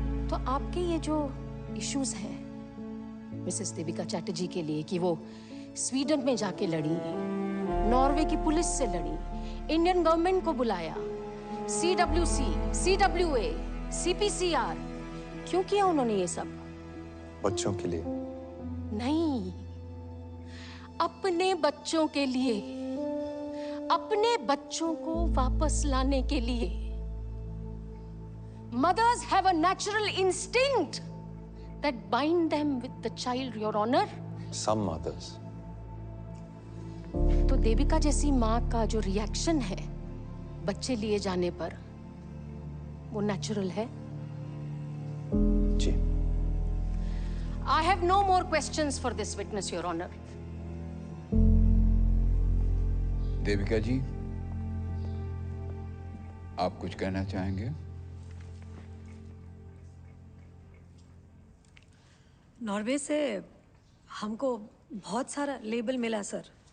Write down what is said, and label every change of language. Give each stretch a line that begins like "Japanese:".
Hindi: तो आपके ये जो इश्यूज हैं मिसेस देविका चैटर्जी के लिए कि वो स्वीडन में जाके लड़ी, नॉर्वे की पुलिस से लड़ी, इंडियन गवर्नमेंट को बुलाया, CWC, CWA, CPCR, क्यों किया उन्होंने ये सब? बच्चों के लिए नहीं, अपने बच्चों के लिए, अपने बच्चों को वापस लाने के लिए।
English: Mothers have a natural instinct that bind them with the child, Your Honor. Some mothers.
Hindi: तो देविका जैसी माँ का जो रिएक्शन है बच्चे लिए जाने पर, वो नेचुरल है? जी।
English: I have no more questions for this witness, Your Honor.
Hindi: Devika जी, आप कुछ कहना चाहेंगे? नॉर्वे से हमको बहुत सारा लेबल मिला सर।